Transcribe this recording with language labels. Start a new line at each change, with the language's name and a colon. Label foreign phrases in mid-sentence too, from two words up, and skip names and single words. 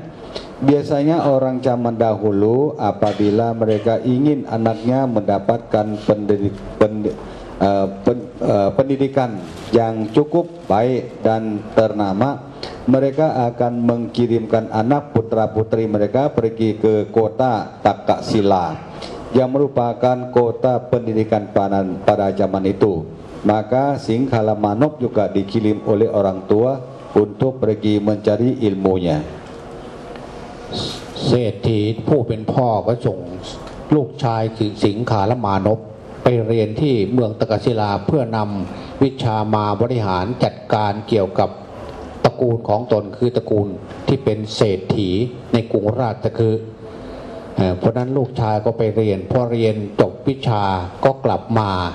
Indonesian: Biasanya orang zaman dahulu apabila mereka ingin anaknya mendapatkan pendidikan yang cukup baik dan ternama, mereka akan mengirimkan anak putra putri mereka pergi ke kota Takkasila. yang merupakan kota pendidikan pada zaman itu. Maka Singkhala Manop juga dikirim oleh orang tua untuk pergi mencari ilmunya.
Thai: เศรษฐีผู้เป็นพ่อก็ส่งลูกชายคือสิงขารมานพไปเรียนที่เมืองตะกศิลาเพื่อนำวิชามาบริหารจัดการเกี่ยวกับตระกูลของตนคือตระกูลที่เป็นเศรษฐีในกรุงราชคฤห์เพราะนั้นลูกชายก็ไปเรียนพอเรียนจบวิชาก็กลับมา